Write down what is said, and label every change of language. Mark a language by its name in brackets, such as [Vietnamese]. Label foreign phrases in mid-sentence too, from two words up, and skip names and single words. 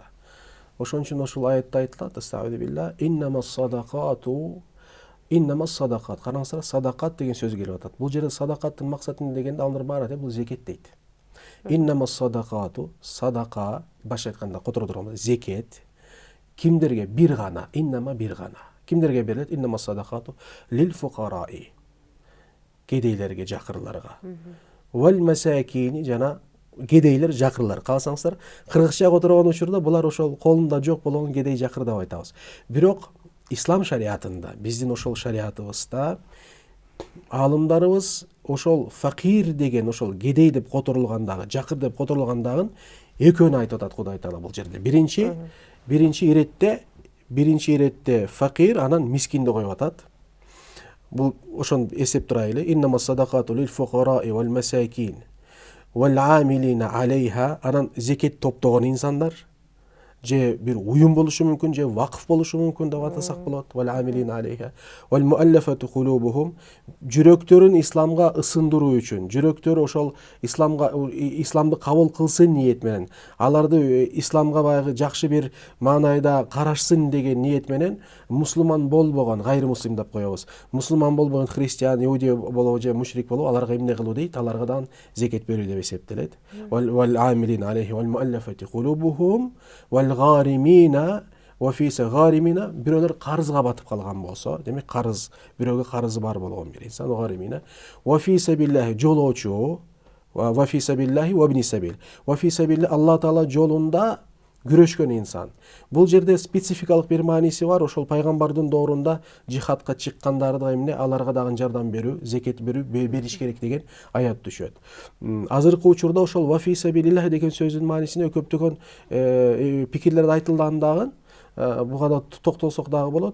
[Kyrgyz] Ошон үчүн ошол аятта айтылат: [Arabic] "أستغفر الله، إنما الصدقات". [Kyrgyz] Караңыздар, садакат деген сөз келип атат. Бул жерде садакаттын максаты дегенде алар баары бул зекет дейт. [Arabic] إنما الصدقات, [Kyrgyz] садака, башка айтканда которо турганда зекет кимдерге? Бир гана, иннама бир гана. Кимдерге берилет? [Arabic] إنما الصدقات للفقراء, [Kyrgyz] кедейлерге, жакырларга. [Arabic] والمساكين, [Kyrgyz] жана кедейлер, жакырлар. Калсаңыздар, кыргызча которгон учурда булар ошол колунда жок болгон кедей, жакыр деп айтабыз. Бирок ислам шариатында, биздин ошол шариатыбызда аалымдарыбыз ошол факир деген, ошол кедей деп которулгандагы, жакыр деп которулгандагын экөөнү айтып атат Кудай Таала бул жерде. Биринчи иретте факир, анан мискинди коюп атат. Бул ошон эсеп турайлы. [Arabic] إنما الصدقات للفقراء والمساكين والعاملين عليها. [Kyrgyz] Анан зекет топтогон инсандар, же бир уюм болушу мүмкүн, же вакыф болушу мүмкүн деп атасак болот. [Arabic] والعاملين عليها والمؤلفة قلوبهم. [Kyrgyz] Жүрөктөрүн исламга ысындыруу үчүн, жүрөктөр ошол исламды кабыл кылсын ниет менен, аларды исламга баягы жакшы бир маанайда карашсын деген ниет менен мусулман болбогон, [Arabic] غير مسلم [Kyrgyz] деп коебуз. Мусулман болбогон христиан, иуди болобу же мушрик болобу, аларга эмне кылуу дейт? Аларга да зекет берүү деп эсептелет. [Arabic] والعاملين عليها والمؤلفة قلوبهم والغارمين الغارمين, [Kyrgyz] бирөөлөр карызга батып калган болсо, демек карыз, бирөөгө карызы бар болгон бир инсан, [Arabic] الغارمين وفي سبيل الله, [Kyrgyz] жолоочу, [Arabic] وفي سبيل الله وابن السبيل، وفي سبيل الله, [Kyrgyz] Алла Таала жолунда күрөшкөн инсан. Бул жерде спецификалык бир мааниси бар. Ошол пайгамбардын доорунда жихадка чыккандарды эмне, аларга дагы жардам берүү, зекет берүү, бериш керек деген аят түшөт. Азыркы учурда ошол [Arabic] وفي سبيل الله [Kyrgyz] деген сөздүн маанисине көптөгөн пикирлер айтылган дагы, буга да токтолсок дагы болот.